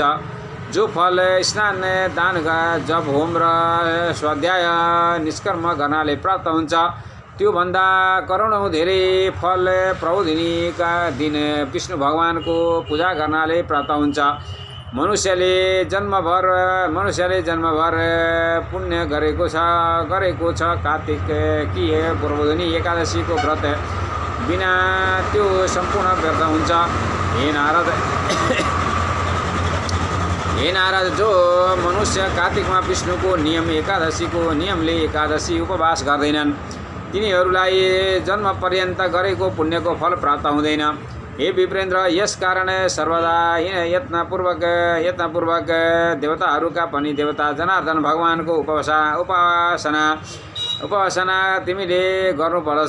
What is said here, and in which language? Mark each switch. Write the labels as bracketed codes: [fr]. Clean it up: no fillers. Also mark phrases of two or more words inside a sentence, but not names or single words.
[ne] जो फल स्नान दान जप होम र स्वाध्याय निष्कर्म गर्नाले प्राप्त हुन्छ त्योभन्दा करोडौँ धेरै फल प्रबोधिनीका दिन विष्णु भगवानको पूजा गर्नाले प्राप्त हुन्छ। मनुष्यले जन्मभर पुण्य गरेको छ कार्तिक कि प्रबोधिनी एकादशीको व्रत बिना त्यो सम्पूर्ण व्यर्थ हुन्छ। हे नारद, हे नारद, जो मनुष्य कार्तिकमा विष्णुको नियम एकादशीको नियमले एकादशी उपवास गर्दैनन् तिनीहरूलाई जन्म पर्यन्त गरेको पुण्यको फल प्राप्त हुँदैन। हे विप्रेन्द्र, यस कारण सर्वदा यत्नपूर्वक देवताहरूका पनि देवता जनार्दन भगवानको उपासना तिमीले गर्नुपर्दछ।